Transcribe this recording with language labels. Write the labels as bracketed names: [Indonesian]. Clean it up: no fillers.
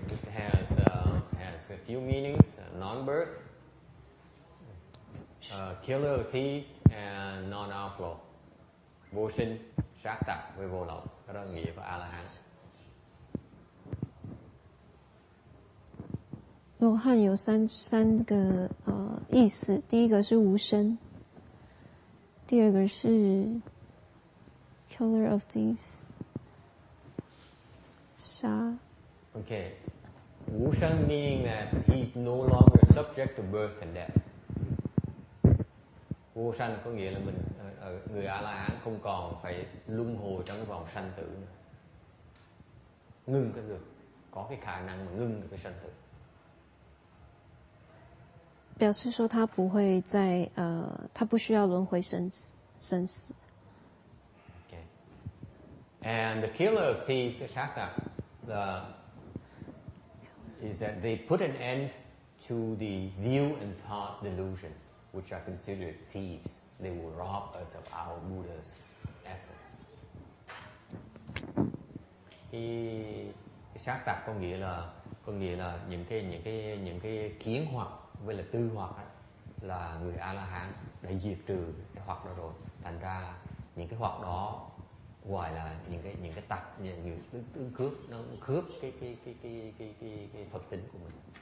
[English] It has a few meanings: non-birth, killer of thieves, and non-outflow. [Vietnamese] Vô sinh, sát tặc với vô lậu. Đó là nghĩa của Arahant. [Chinese] 罗汉有三个意思，第一个是无生，第二个是 [English] killer of thieves， [Chinese] 杀。 [English] Okay, 无生 meaning that he's no longer subject to birth and death. [Vietnamese] Vô sanh có nghĩa là người A-la-hán không còn phải luân hồi trong cái vòng sanh tử nữa. Ngưng cái được, có cái khả năng mà ngưng được cái sanh tử. [Chinese] 表示说他不会再他不需要轮回生死。 [English] Okay. And the killer of thieves, Shakta, is that they put an end to the view and thought delusions, which are considered thieves. They will rob us of our Buddha's essence. [Vietnamese] Cái sát tặc có nghĩa là những cái kiến hoặc với là tư hoặc ấy, là người A-la-hán đã diệt trừ cái hoặc đó rồi. Thành ra những cái hoặc đó gọi là những cái tặc, những tương cướp, nó cướp cái Phật tính của mình.